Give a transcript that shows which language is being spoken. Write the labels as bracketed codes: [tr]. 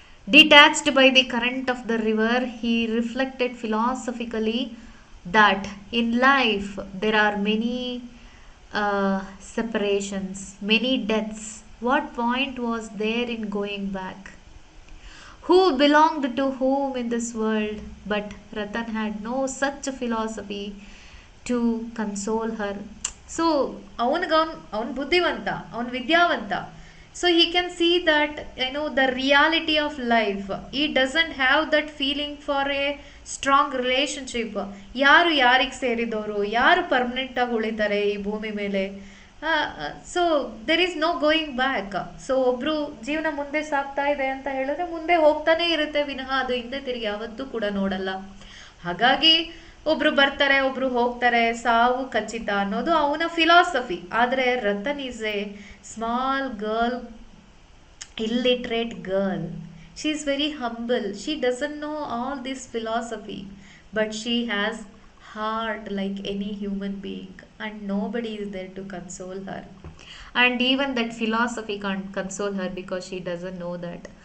[en] Detached by the current of the river, he reflected philosophically that in life there are many separations, many deaths. What point was there in going back? Who belonged to whom in this world? But Ratan had no such a philosophy to console her. [kn] So ಅವನ್ ಬುದ್ಧಿವಂತ, ಅವನ್ ವಿದ್ಯಾವಂತ. [en] So he can see that, the reality of life. He doesn't have that feeling for a strong relationship. [kn] ಯಾರು ಯಾರಿಗೆ ಸೇರಿದವರು, ಯಾರು permanent ಆಗಿ ಉಳಿತಾರೆ ಈ ಭೂಮಿ ಮೇಲೆ. [en] So there is no going back. [kn] So ಒಬ್ರು ಜೀವನ ಮುಂದೆ ಸಾಗ್ತಾ ಇದೆ ಅಂತ ಹೇಳಿದ್ರೆ ಮುಂದೆ ಹೋಗ್ತಾನೆ ಇರುತ್ತೆ ವಿನಃ ಅದು ಹಿಂದೆ ತಿರುಗಿ ಯಾವತ್ತೂ ಕೂಡ ನೋಡಲ್ಲ. ಹಾಗಾಗಿ ಒಬ್ರು ಬರ್ತಾರೆ, ಒಬ್ರು ಹೋಗ್ತಾರೆ, ಸಾವು ಖಚಿತ ಅನ್ನೋದು ಅವನ ಫಿಲಾಸಫಿ. [en] ಆದರೆ Ratan is a small girl, illiterate girl. She is very humble. She doesn't know all this philosophy, but she has heart like any human being, and nobody is there to console her. And even that philosophy can't console her because she doesn't know that.